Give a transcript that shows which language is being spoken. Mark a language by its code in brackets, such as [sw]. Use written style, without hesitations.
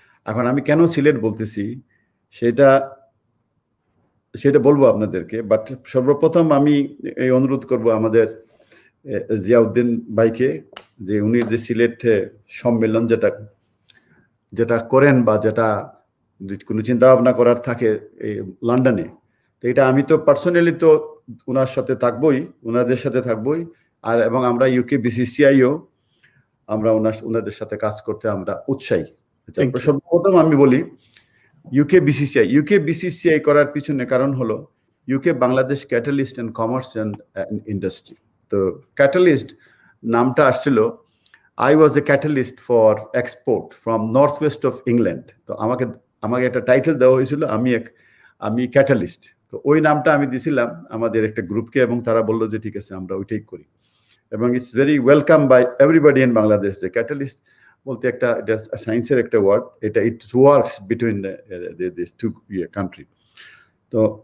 [bn] এখন আমি কেন সিলেট বলতেছি সেটা বলবো আপনাদেরকে, বাট সর্বপ্রথম আমি এই অনুরোধ করব আমাদের জিয়াউদ্দিন ভাইকে, যে উনি যে সিলেট সম্মেলন যেটা করেন বা যেটা কোনো চিন্তা ভাবনা করার থাকে এই লন্ডনে, তো এটা আমি তো পার্সোনালি তো ওনাদের সাথে থাকবোই, আর এবং আমরা ইউকে বিসিসিআইও আমরা ওনাদের সাথে কাজ করতে আমরা উৎসাহী। সর্বপ্রথম আমি বলি ইউকে বিসিসিআই করার পিছনে কারণ হলো UK Bangladesh catalyst and commerce and industry. তো ক্যাটালিস্ট নামটা আসছিল, [en] I was a catalyst for export from northwest of England. [bn] তো আমাকে একটা টাইটেল দেওয়া হয়েছিল, আমি ক্যাটালিস্ট। তো ওই নামটা আমি দিছিলাম আমাদের একটা গ্রুপকে, এবং তারা বললো যে ঠিক আছে আমরা ওইটাই করি, এবং [en] It's very welcome by everybody in Bangladesh. [bn] যে ক্যাটালিস্ট বলতে একটা সায়েন্সের একটা ওয়ার্ড, এটা [en] It works between this two country. [bn] তো